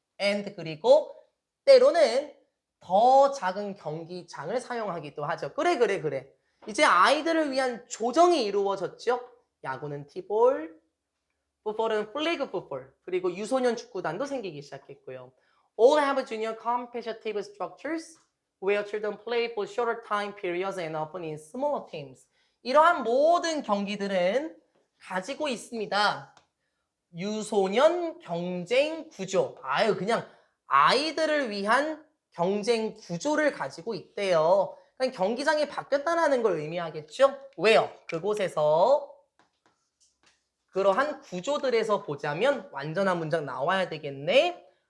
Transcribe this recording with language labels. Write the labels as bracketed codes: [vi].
[ko] and 그리고 때로는 더 작은 경기장을 사용하기도 하죠. 그래. 이제 아이들을 위한 조정이 이루어졌죠. 야구는 티볼, 풋볼은 플래그 풋볼, 그리고 유소년 축구단도 생기기 시작했고요. [en] All have junior competitive structures where children play for shorter time periods and often in smaller teams. [ko] 이러한 모든 경기들은 가지고 있습니다. 유소년 경쟁 구조. 아유, 그냥 아이들을 위한 경쟁 구조를 가지고 있대요. 그냥 경기장이 바뀌었다는 걸 의미하겠죠? 왜요? 그곳에서 그러한 구조들에서 보자면 완전한 문장 나와야 되겠네.